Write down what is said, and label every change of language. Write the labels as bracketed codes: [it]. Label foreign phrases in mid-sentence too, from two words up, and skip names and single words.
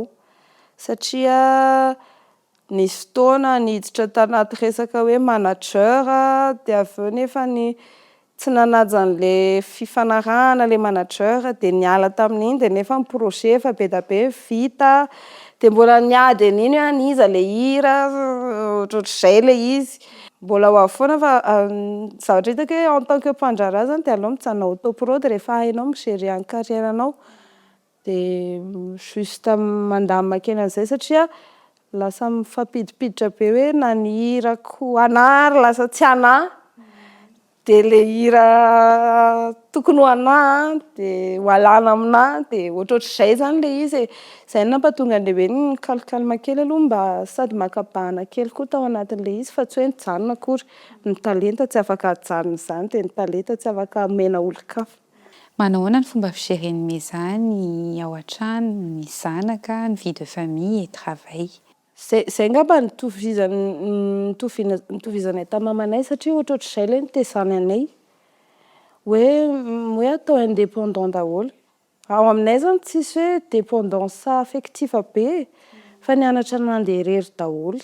[mg] Satria nisy fotoana niditra tanaty resaka hoe manager dia avy eo nefa tsy nanaja an'ilay fifanarahana ilay manager dia niala tamin'iny dia nefa ny projet efa be da be vita dia mbola niady an'iny hoe aniza ilay hira ohatrohatr'izay ilay izy. Mbola ho avy foana fa zavatra hitako hoe [fr] en tant que [mg] mpandraraha zany dia aleo mijanona autoprod rehefa hainao migerer ny carrière-nao dia juste mandamina kely an'izay satria lasa mifampidipiditra be hoe na ny hirako anahy ary lasa tsy anahy dia ilay hira tokony ho anahy dia ho alàna aminahy dia ohatrohatr'izay izany ilay izy. Izay no nampahatonga ny lehibe ny calme kely aloha mba sady makabahana kely koa tao anatin'ilay izy fa tsy hoe nijanona akory. Ny talenta tsy afaka hajanona izany dia ny talenta tsy afaka hamena olon-kafa. Manao ahoana ny fomba figeren'ny mezany ao an-trano, ny zanaka, ny [fr] vie de famille et travail? [mg] Izay angamba nitovizanay tamamanay satria ohatrohatr'izay ilay nitezana anay hoe atao indépendant daholo. Ao aminay zany tsisy hoe [fr] dépendance affective [mg] be fa nianatra mandeha irery daholo.